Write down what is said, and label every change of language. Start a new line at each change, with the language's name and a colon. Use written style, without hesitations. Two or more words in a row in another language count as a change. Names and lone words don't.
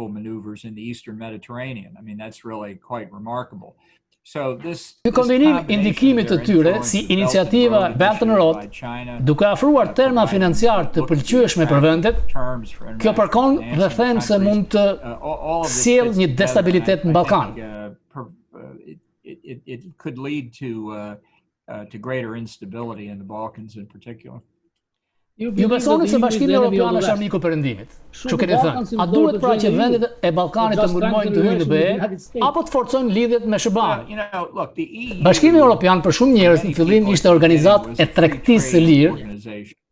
Albanian: Ky kombinim indikimit të tyre si iniciativa Belt and Road, duke afruar terma financiar të pëlqyeshme për vendet, kjo përkon dhe them se mund të sjellë një destabilitet në Ballkan.
English: It could lead to greater instability in the Balkans in particular.
Albanian: Ju besoni se Bashkimi Evropian është armiku i Perëndimit. Çu keni thënë? A duhet pra që vendet e Ballkanit të ngulmojnë të hyjnë në BE apo të forcojnë lidhjet me SBA-n? Bashkimi Evropian për shumë njerëz në fillim ishte organizatë e tregtisë së lirë.